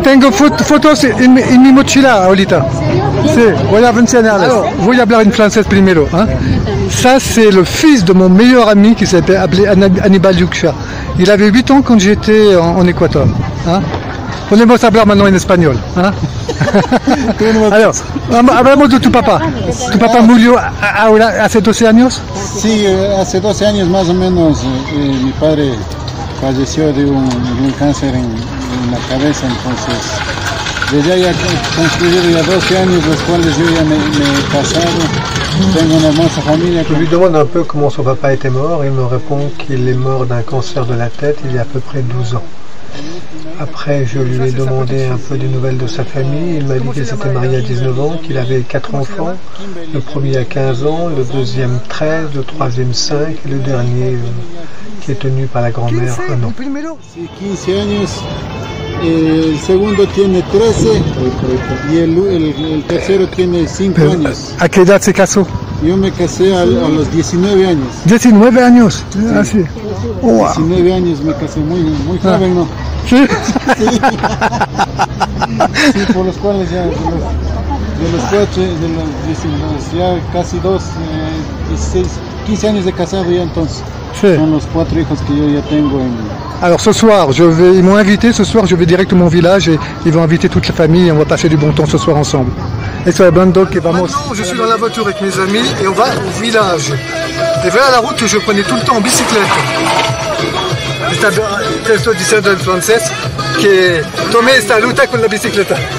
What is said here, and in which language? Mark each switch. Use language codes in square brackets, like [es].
[es] Tengo fotos en mi mochila ahorita. Sí. Voy a enseñarles. Voy a hablar en francés primero. ¿Eh? [fr] Ça, c'est le fils de mon meilleur ami qui s'appelait Aníbal Yuksha. Il avait 8 ans quand j'étais en Équateur. Hein? [es] Podemos hablar [fr] maintenant [es] en espagnol. ¿Eh? [fr] Alors, [es] hablamos de tu papá. ¿Tu papá murió ahora hace 12 años? Sí, hace 12 años más o menos mi padre falleció de un cáncer en la cabeza, entonces desde ahí he transcurrido ya 12 años, los cuales yo ya me he casado, tengo una hermosa familia. [fr] Je lui demande un peu comment son papa était mort, il me répond qu'il est mort d'un cancer de la tête il y a à peu près 12 ans. Après, je lui ai demandé un peu des nouvelles de sa famille. Il m'a dit qu'il s'était marié à 19 ans, qu'il avait 4 enfants. Le premier à 15 ans, le deuxième 13, le troisième 5 et le dernier qui est tenu par la grand-mère 1 an. [es] Sí, 15 años, el segundo tiene 13 y el tercero tiene 5 años. ¿A qué edad se casó? Yo me casé a los 19 años. 19 años, así. Oh, wow. 19 años me casé, muy joven, ¿no? Sí. Sí, por los cuales ya, de los 4, de los ya casi 16, 15 años de casado ya entonces. Sí. Son los 4 hijos que yo ya tengo en... [fr] Alors ce soir, ils m'ont invité, ce soir je vais directement au village et ils vont inviter toute la famille et on va passer du bon temps ce soir ensemble. Et sur la bando [es] que vamos. [fr] Maintenant, je suis dans la voiture avec mes amis et on va au village. Et voilà la route que je prenais tout le temps en bicyclette. [es] Esto diciendo en francés que tomé esta ruta con la bicicleta.